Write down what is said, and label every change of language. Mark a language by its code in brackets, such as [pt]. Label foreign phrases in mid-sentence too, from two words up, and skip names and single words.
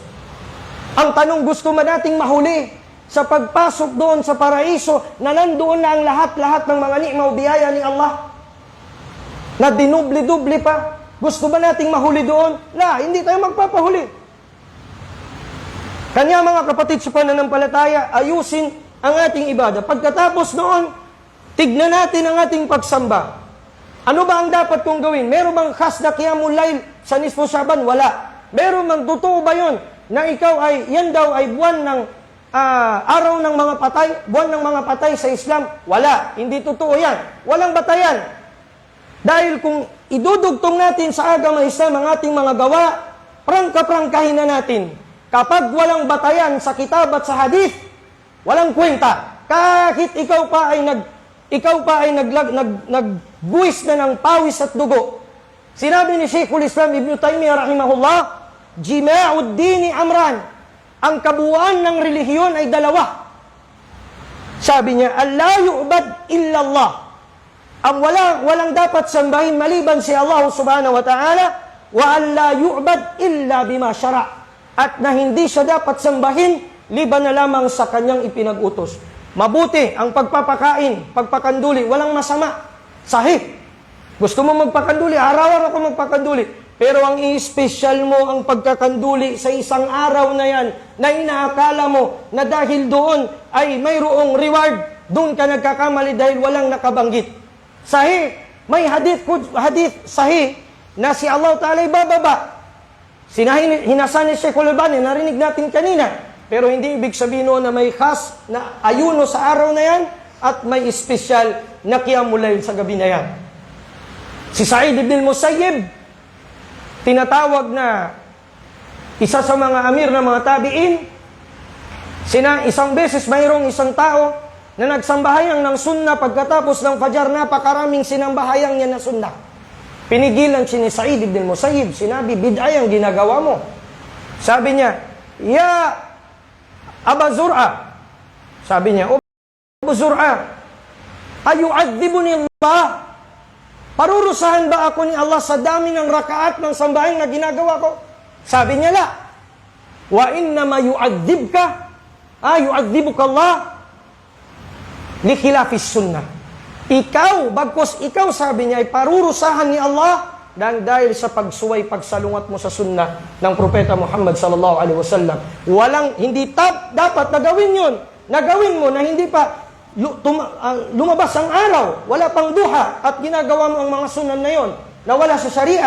[tl] Ang tanong, gusto man nating mahuli sa pagpasok doon sa paraiso na nandoon na ang lahat-lahat ng mga nikma o biyaya ni Allah na dinubli-dubli pa? Gusto ba nating mahuli doon? Hindi tayo magpapahuli. Kanya mga kapatid sa pananampalataya, ayusin ang ating ibada. Pagkatapos noon, tignan natin ang ating pagsamba. Ano ba ang dapat kong gawin? Meron bang khas na [ar] قيام الليل [tl] sa nisfu Syaban? Wala. Meron bang totoo ba yun na ikaw ay, yan daw ay buwan ng araw ng mga patay, buwan ng mga patay sa Islam? Wala. Hindi totoo yan. Walang batayan. Dahil kung idudugtong natin sa agama Islam ang ating mga gawa, prangka-prangkahin na natin. Kapag walang batayan sa kitab at sa hadith, walang kwenta. Kahit ikaw pa ay nagbuwis na ng pawis at dugo. Sinabi ni Sheikhul Islam Ibn Taymiyyah rahimahullah, [ar] جماع الدين أمران. [tl] Ang kabuuan ng relihiyon ay dalawa. Sabi niya, [ar] الله يعبد إلا الله. [tl] Ang walang dapat sambahin maliban si Allah [ar] سبحانه وتعالى، وألا يعبد إلا بما شرع'. [tl] At na hindi siya dapat sambahin, liban na lamang sa kanyang ipinag-utos. Mabuti ang pagpapakain, pagpakanduli, walang masama. Sahih. Gusto mo magpakanduli, araw-araw ako magpakanduli. Pero ang i-special mo ang pagkakanduli sa isang araw na yan, na inaakala mo na dahil doon ay mayroong reward, doon ka nagkakamali dahil walang nakabanggit. Sahih, may [ar] حديث صحيح [tl] na si Allah Ta'ala ay bababa. Hinasan ni Sheikh Al-Albani, narinig natin kanina. Pero hindi ibig sabihin noon na may khas na ayuno sa araw na yan at may special na [ar] قيام الليل [tl] sa gabi na yan. Si Sa'id ibn Musayyib, tinatawag na isa sa mga amir ng mga tabi'in. Isang beses mayroong isang tao na nagsambahayang ng sunnah pagkatapos ng fajar, napakaraming sinambahayang niya na sunnah. Pinigilan si ni Sa'id ibn Musayyib, sinabi, bid'ah ang ginagawa mo. Sabi niya, ya Aba Zur'a, sabi niya, [ar] أبا زرعة، أيعذبني الله? [tl] Parurusahan ba ako ni Allah sa dami ng rakaat ng sambahin na ginagawa ko? Sabi niya, la. [ar] وإنما يعذبك، يعذبك الله لخلاف السنة. [tl] Ikaw, bagkos ikaw, sabi niya, ay parurusahan ni Allah dahil sa pagsuway, pagsalungat mo sa sunnah ng Propeta Muhammad [ar] صلى الله عليه وسلم. [tl] Hindi dapat na gawin yun. Nagawin mo na hindi pa lumabas ang araw, wala pang duha, at ginagawa mo ang mga sunan na yon na wala sa sharia.